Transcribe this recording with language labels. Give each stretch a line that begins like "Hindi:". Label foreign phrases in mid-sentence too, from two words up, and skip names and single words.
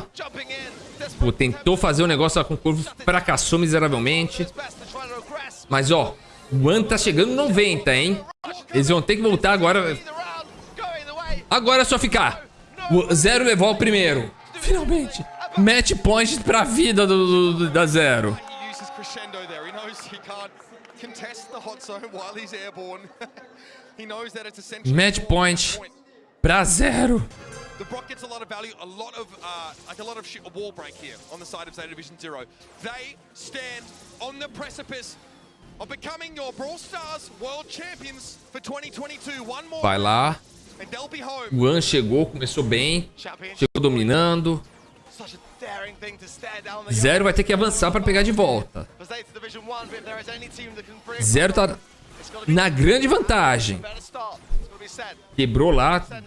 Portuguese: Pô, tentou fazer um negócio lá com o corvo, fracassou miseravelmente. Mas ó, o One tá chegando no 90, hein? Eles vão ter que voltar agora. Agora é só ficar. O 0 levou ao primeiro. Finalmente.
English: Match point
Portuguese: pra vida da 0.
English: Match point
Portuguese: pra 0.
English: The Brock gets a lot of value, a lot of wall break here on the side of Zeta Division 0. They stand on the precipice of becoming your Brawl Stars World Champions for 2022. One more.
Portuguese: Vai lá. O One chegou, começou bem. Chegou dominando. 0 vai ter que avançar para pegar de volta. 0 tá na grande vantagem. Quebrou lá.